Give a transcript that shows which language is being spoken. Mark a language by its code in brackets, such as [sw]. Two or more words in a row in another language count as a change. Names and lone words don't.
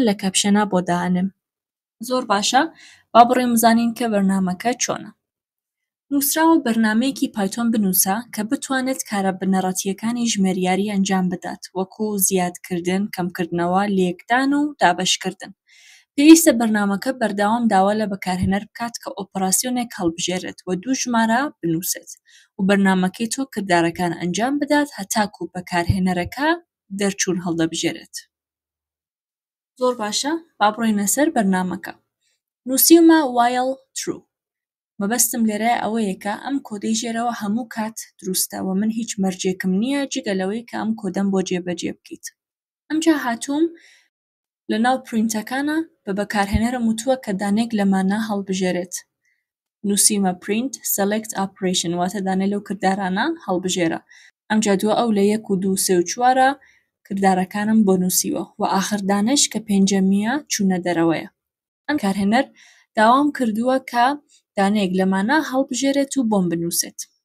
[ckb] لە کەپشەنا بۆ دانم زۆر باشە با بڕێم بزانین کە بەرنامەکە چۆنە نووسراوە بەرنامەیەکی پایتۆن بنووسە کە بتوانێت کارە بنەڕەتیەکانی ژمێریاری ئەنجام بدات وەکو زیادکردن کەمکردنەوە لێکدان و دابەشکردن پێویستە بەرنامەکە بەردەوام داوا لە بەکارهێنەر بکات کە ئۆپەراسیۆنێک هەڵبژێرێت و دوو ژمارە بنووسێت و بەرنامەکەی تۆ کردارەکان ئەنجام بدات هەتاکو بەکارهێنەرەکە دەرچوون هەڵدەبژێرێت زۆر باشە با بڕۆینە سەر بەرنامەکە نووسیمە [en] while true [ckb] مەبەستم لێرە ئەوەیە کە ئەم کۆدەی ژێرەوە هەموو کات دروستە و من هیچ مەرجێکم نییە جگە لەوەی کە ئەم کۆدەم بۆ جێبەجێ بکەیت ئەمجا هاتووم لەناو پرینتەکانە بە بەکارهێنەرم وتووە کە دانێک لەمانە هەڵبژێرێت نووسیمە [en] print select operation [ckb] واتە دانێ لەو کردارانە هەڵبژێرە ئەمجا دووە ئەو لە 1 و 2 3 و 4 کردارەکانم بۆ نووسیوە و ئاخر دانش کە پێنجەمیە چوونە دەرەوەیە ئەم کارهێنەر داوام کردووە کە دانەیەک لەمانە هەڵبژێرێت و بۆم بنووسێت